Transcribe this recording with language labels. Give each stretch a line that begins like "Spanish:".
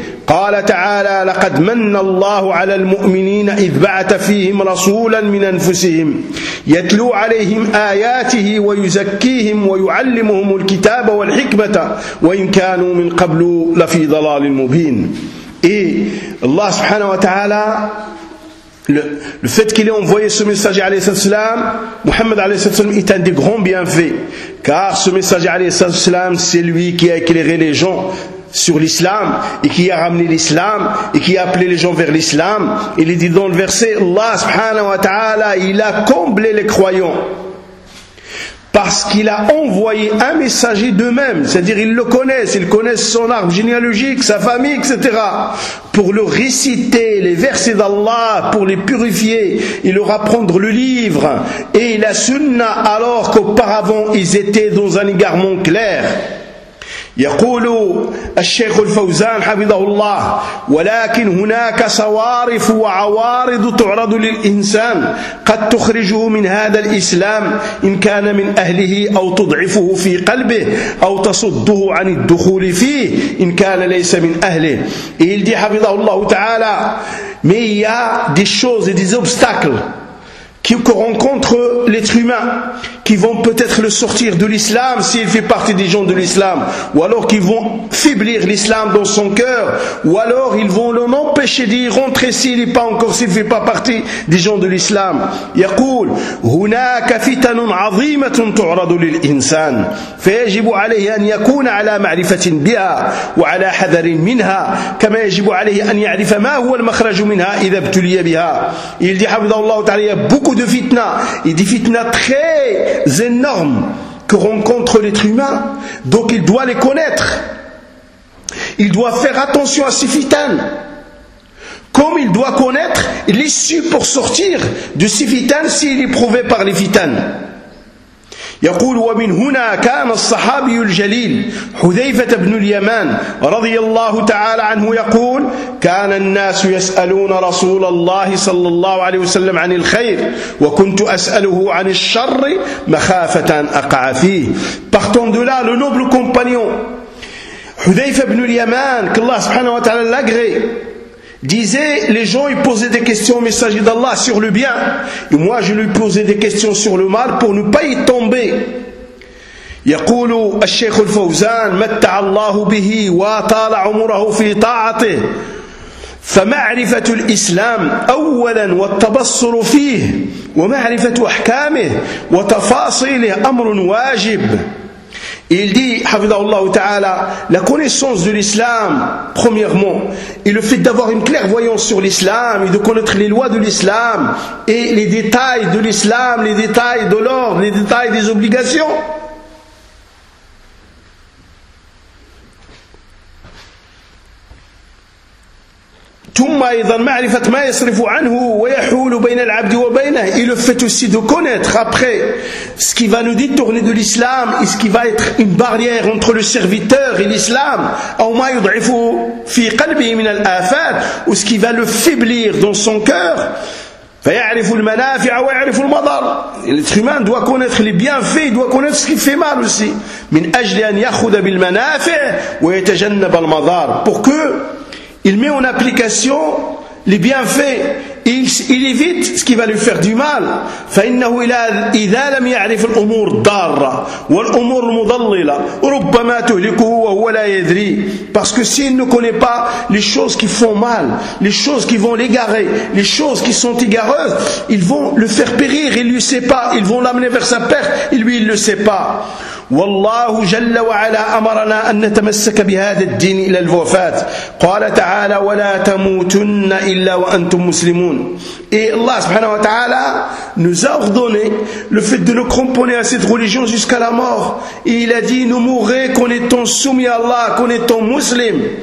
Arabic: قال تعالى: لقد من الله على المؤمنين إذ بعث فيهم رسولا من أنفسهم يتلو عليهم آياته ويزكيهم ويعلمهم الكتاب والحكمة وإن كانوا من قبل لفي ضلال مبين. إيه الله سبحانه وتعالى
French: Le fait qu'il ait envoyé ce messager alayhi salam, Muhammad alayhi salam, est un des grands bienfaits. Car ce messager alayhi salam, c'est lui qui a éclairé les gens sur l'islam, et qui a ramené l'islam, et qui a appelé les gens vers l'islam. Il est dit dans le verset, Allah subhanahu wa ta'ala, il a comblé les croyants. Parce qu'il a envoyé un messager d'eux-mêmes, c'est-à-dire ils connaissent son arbre généalogique, sa famille, etc. Pour leur réciter les versets d'Allah, pour les purifier, et leur apprendre le livre, et la sunna, alors qu'auparavant ils étaient dans un égarement clair.
Arabic: يقول الشيخ الفوزان حفظه الله ولكن هناك صوارف وعوارض تعرض للإنسان قد تخرجه من هذا الإسلام إن كان من أهله أو تضعفه في قلبه أو تصده عن الدخول فيه إن كان ليس من أهله.
French: Il dit
Arabic: حفظه الله تعالى,
French: mais il y a des choses et des obstacles qui rencontrent l'être humain, qui vont peut-être le sortir de l'islam s'il fait partie des gens de l'islam, ou alors qu'ils vont faiblir l'islam dans son cœur, ou alors ils vont l'empêcher d'y rentrer s'il n'est pas encore, s'il ne fait pas partie des gens de l'islam.
Arabic: يقول هناك فتن عظيمة تعرض للإنسان فيجب عليه أن يكون على معرفة بها وعلى حذر منها كما يجب عليه أن يعرف ما هو المخرج منها إذا ابتلي بها.
French: Il dit
Arabic: حفظه الله تعالى,
French: il y a beaucoup de fitnas, il dit fitnas très énormes que rencontre l'être humain, donc il doit les connaître, il doit faire attention à ces fitanes, comme il doit connaître l'issue pour sortir de ces fitanes s'il est prouvé par les fitanes.
Arabic: يقول ومن هنا كان الصحابي الجليل حذيفة بن اليمان رضي الله تعالى عنه يقول كان الناس يسألون رسول الله صلى الله عليه وسلم عن الخير وكنت أسأله عن الشر مخافة أقع فيه.
French: Partant de là, le noble compagnon حذيفة بن اليمان, que
Arabic: الله سبحانه وتعالى
French: l'agré, disait, les gens ils posaient des questions au messager d'Allah sur le bien, et moi je lui posais des questions sur le mal pour ne pas y tomber.
Arabic: يقول الشيخ الفوزان متع الله به وطال عمره في طاعته فمعرفة الإسلام أولا والتبصر فيه ومعرفة أحكامه وتفاصيله أمر واجب.
French: Il dit, Hafidhahullah Ta'ala, la connaissance de l'islam, premièrement, et le fait d'avoir une clairvoyance sur l'islam, et de connaître les lois de l'islam, et les détails de l'islam, les détails de l'ordre, les détails des obligations.
Arabic: ثم أيضا معرفة ما يصرف عنه ويحول بين العبد وبينه.
French: Il le fait aussi de connaître après ce qui va nous détourner de l'islam et ce qui va être une barrière entre le serviteur et l'islam.
Arabic: أو ما يضعفه في قلبه من الآفات
French: ou ce qui va le faiblir dans son cœur.
Arabic: فيعرف المنافع ويعرف المضر.
French: L'être humain doit connaître les bienfaits, doit connaître ce qui fait mal aussi.
Arabic: من أجل أن يأخذ بالمنافع ويتجنب المضر.
French: Pour que il met en application les bienfaits et il évite ce qui va lui faire du mal.
Arabic: فإنه إذا لم يعرف الأمور الضارة والأمور المضللة ربما تهلكه وهو لا يدري.
French: Parce que s'il ne connaît pas les choses qui font mal, les choses qui vont l'égarer, les choses qui sont égareuses, ils vont le faire périr, il ne le sait pas, ils vont l'amener vers sa perte et lui il ne le sait pas.
Arabic: والله جل وعلا أمرنا أن نتمسك بهذا الدين إلى الوفاة. قال تعالى ولا تموتن إلا وأنتم مسلمون.
French: Et Allah
Arabic: سبحانه وتعالى
French: nous a ordonné le fait de nous cramponner à cette religion jusqu'à la mort. Et il a dit nous mourrez qu'en étant soumis à Allah, qu'en étant muslim.